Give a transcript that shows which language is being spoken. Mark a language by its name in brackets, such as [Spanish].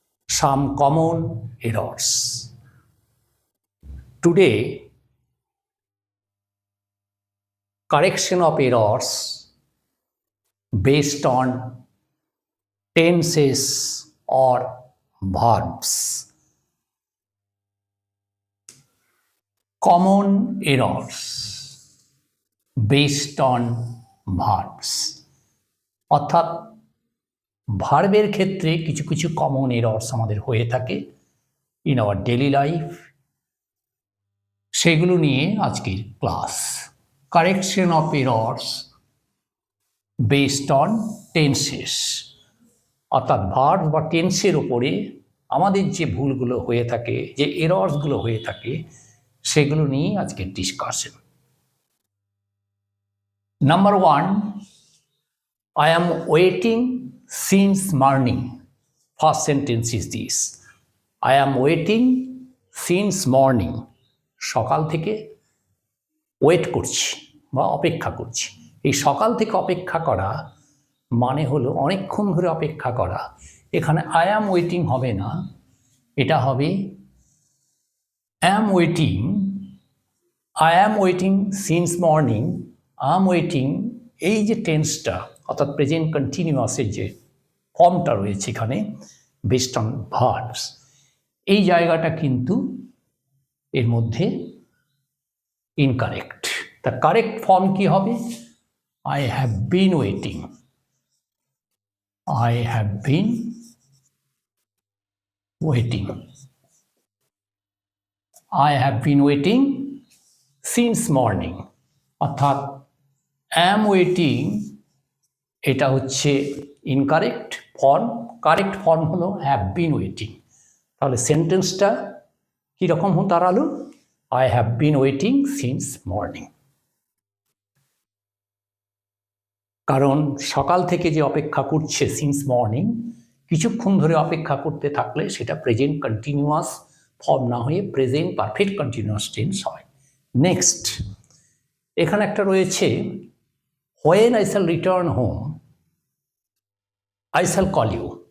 [English] Some common errors. Today correction of errors based on tenses or verbs. Common errors based on verbs. [Bangla] অর্থাৎ ভার্বের ক্ষেত্রে কিছু কিছু common errors আমাদের হয়ে থাকে [English] in our daily life, [Bangla] সেগুলো নিয়ে আজকের class. Correction of errors based on tenses, অর্থাৎ ভার্ব বা টেন্সের ওপরে আমাদের যে ভুলগুলো হয়ে থাকে, যে এরর্সগুলো হয়ে থাকে, সেগুলো নিয়ে আজকের discussion. [English] Number 1, I am waiting since morning. First sentence is this. I am waiting since morning. [Bangla] সকাল থেকে ওয়েট করছি বা অপেক্ষা করছি। এই সকাল থেকে অপেক্ষা করা মানে হলো অনেকক্ষণ ধরে অপেক্ষা করা। এখানে [English] I am waiting [Bangla] হবে না, এটা হবে am waiting. [English] I am waiting since morning, [Bangla] um waiting, এই যে টেন্সটা অর্থাৎ প্রেজেন্ট কন্টিনিউয়াসের যে ফর্মটা রয়েছে এখানে [English] based on verbs, [Bangla] এই জায়গাটা কিন্তু এর মধ্যে ইনকারেক্ট। [English] the correct form [Bangla] কি হবে? [English] I have been waiting. I have been waiting. I have been waiting since morning. [Bangla] অর্থাৎ [English] am waiting [Bangla] এটা হচ্ছে ইনকারেক্ট ফর্ম, কারেক্ট ফর্ম হলো [English] have been waiting। [Bangla] তাহলে সেন্টেন্সটা কীরকম দাঁড়ালো? [English] I have been waiting since morning। [Bangla] কারণ সকাল থেকে যে অপেক্ষা করছে [English] since morning, [Bangla] কিছুক্ষণ ধরে অপেক্ষা করতে থাকলে সেটা প্রেজেন্ট কন্টিনিউয়াস ফর্ম না হয়ে প্রেজেন্ট পারফেক্ট কন্টিনিউয়াস টেন্স হয়। নেক্সট এখানে একটা রয়েছে [English] When I shall return home I shall call you.